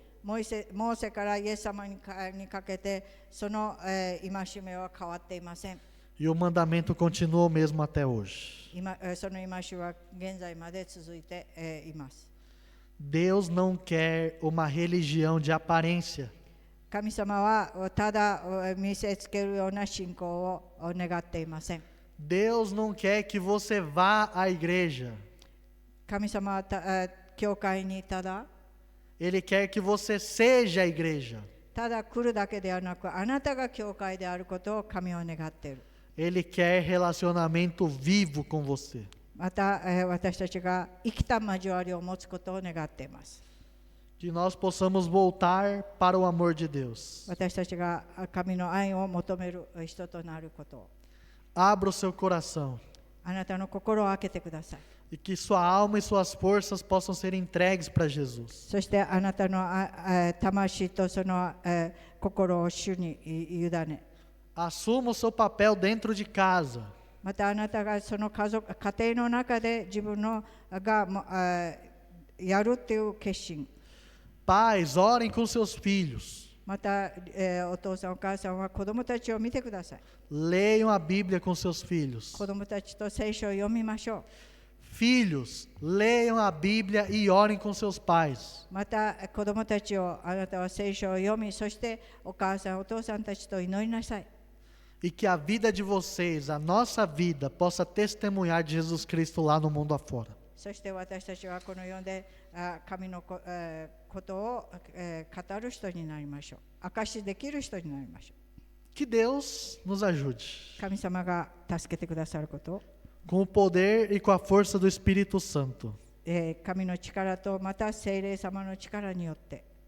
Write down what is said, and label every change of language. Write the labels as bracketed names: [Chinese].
[Japanese] モーセからイエス様にかけてその、戒めは変わっていません。 [Portuguese] E o mandamento continua o mesmo até hoje. [Japanese] その戒めは現在まで続いて、います。 [Portuguese] Deus não quer uma religião de aparência. [Japanese] 神様はただ見せつけるような信仰を願っていません。 [Portuguese] Deus não quer que você vá à igreja. [Japanese] 神様は教会にただ [Portuguese] Ele quer que você seja a igreja. [Japanese] ただ来るだけではなく、あなたが教会であることを神は願っている。 [Portuguese] Ele quer relacionamento vivo com você. [Japanese] また、私たちが生きた交わりを持つことを願っています。 [Portuguese] Que nós possamos voltar para o amor de Deus. [Japanese] 私たちが神の愛を求める人となることを。 [Portuguese] Abra o seu coração [Japanese] あなたの心を開けてください。 [Portuguese] e que sua alma e suas forças possam ser entregues para Jesus. [Japanese] そしてあなたの魂とその心を主に委ね。 [Portuguese] Assuma o seu papel dentro de casa. [Japanese] またあなたがその家庭の中で自分のがやるという決心。 [Portuguese] Pais, orem com seus filhos. [Japanese] また、お父さんお母さんは子供たちを見てください。 [Portuguese] Leiam a Bíblia com seus filhos. [Japanese] 子供たちと聖書を読みましょう。 [Portuguese] Filhos, leiam a Bíblia e orem com seus pais. [Japanese] また子供たちをあなたは聖書を読み、そしてお母さんお父さんたちと祈りなさい。 [Portuguese] E que a vida de vocês, a nossa vida, possa testemunhar de Jesus Cristo lá no mundo afora. [Japanese] そして私たちはこの世で神のことを語る人になりましょう。証しできる人になりましょう。 [Portuguese] Que Deus nos ajude. [Japanese] 神様が助けてくださることを、 [Portuguese] Com o poder e com a força do Espírito Santo. [Japanese] 神の力とまた聖霊様の力によって、